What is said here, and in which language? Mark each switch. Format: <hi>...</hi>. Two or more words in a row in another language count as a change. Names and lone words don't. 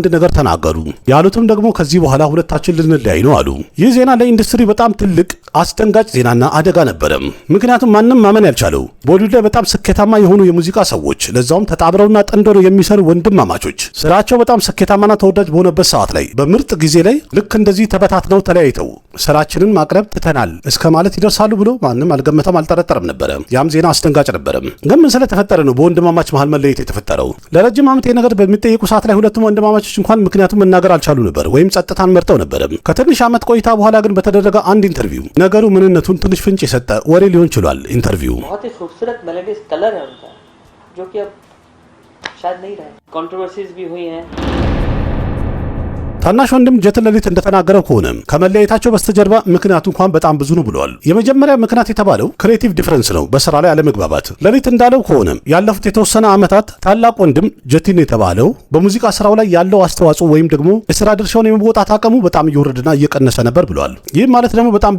<am>ነገር ተናገሩ። ያሉትም ደግሞ ከዚህ በኋላ ሁለታችን ልንለያይ ነው አሉ። ይህ ዜና ለኢንዱስትሪ በጣም ትልቅ አስደንጋጭ ዜናና አደጋ ነበረ። ምክንያቱም ማንም ማመን ያልቻለው ቦሊውድ ላይ በጣም ስኬታማ የሆኑ የሙዚቃ ሰዎች ለዛውም ተጣብረውና ጠንደው የሚሰሩ ወንድማማቾች ስራቸው በጣም ስኬታማና ተወዳጅ በሆነበት ሰዓት ላይ በምርጥ ጊዜ ላይ ልክ እንደዚህ ተበታትነው ተለያይተው ስራችንን ማቅረብ ትተናል እስከ ማለት ይደርሳሉ ብሎ ማንም አልገመተም፣ አልጠረጠረም ነበረ። ያም ዜና አስደንጋጭ ነበረ። ግን ምን ስለተፈጠረ ነው በወንድማማች መሃል መለየት የተፈጠረው? ለረጅም ዓመት ነገር በሚጠየቁ ሰዓት ላይ ሁለቱም ወንድማማቾች እንኳን ምክንያቱም መናገር አልቻሉ ነበር ወይም ጸጥታን መርጠው ነበር። ከትንሽ ዓመት ቆይታ በኋላ ግን በተደረገ አንድ ኢንተርቪው ነገሩ ምንነቱን ትንሽ ፍንጭ የሰጠ ወሬ ሊሆን ችሏል። ኢንተርቪው</am> <hi>बहुत ही खूबसूरत</hi> <en>melodious color</en> <hi>है उनका, जो कि अब शायद नहीं रहे। कंट्रोवर्सीज भी हुई हैं।</hi> <am>ታናሽ ወንድም ጀትን ሌሊት እንደተናገረው ከሆነ ከመለያየታቸው በስተጀርባ ምክንያቱ እንኳን በጣም ብዙ ነው ብለዋል። የመጀመሪያ ምክንያት የተባለው</am> <en>creative difference</en> <am>ነው፣ በስራ ላይ አለመግባባት። ሌሊት እንዳለው ከሆነ ያለፉት የተወሰነ ዓመታት ታላቅ ወንድም ጀቲን የተባለው በሙዚቃ ስራው ላይ ያለው አስተዋጽኦ ወይም ደግሞ የስራ ድርሻውን የመወጣት አቅሙ በጣም እየወረደና እየቀነሰ ነበር ብለዋል። ይህም ማለት ደግሞ በጣም</am>